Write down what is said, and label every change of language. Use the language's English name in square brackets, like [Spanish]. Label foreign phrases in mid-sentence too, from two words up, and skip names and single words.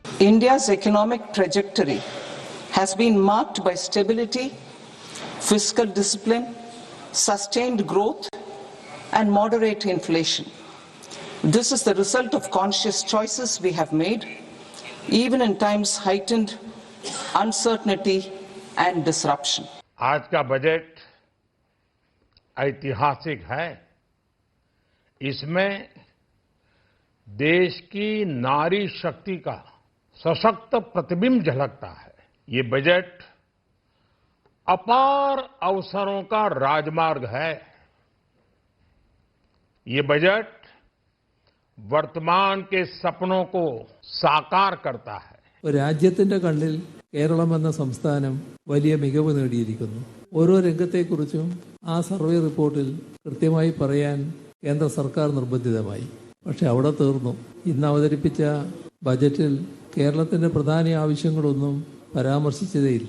[English] India's economic trajectory has been marked by stability, fiscal discipline, sustained growth, and moderate inflation. This is the result of conscious choices we have made, even in times heightened uncertainty and disruption. [Hindi] आज का बजट ऐतिहासिक है। इसमें देश की नारी शक्ति का सशक्त प्रतिबिंब झलकता है। ये बजट अपार अवसरों का राजमार्ग है। ये बजट वर्तमान के सपनों को साकार करता है। [Malayalam] രാജ്യത്തിന്റെ കണ്ണിൽ കേരളം എന്ന സംസ്ഥാനം വലിയ മികവ് നേടിയിരിക്കുന്നു. ഓരോ രംഗത്തെക്കുറിച്ചും ആ [English] survey reportil [Malayalam] കൃത്യമായി പറയാൻ കേന്ദ്ര സർക്കാർ നിർബന്ധിതമായി. പക്ഷെ അവിടെ തീർന്നു. ഇന്ന് അവതരിപ്പിച്ച ബജറ്റിൽ കേരളത്തിന്റെ പ്രധാന ആവശ്യങ്ങളൊന്നും പരാമർശിച്ചതേയില്ല.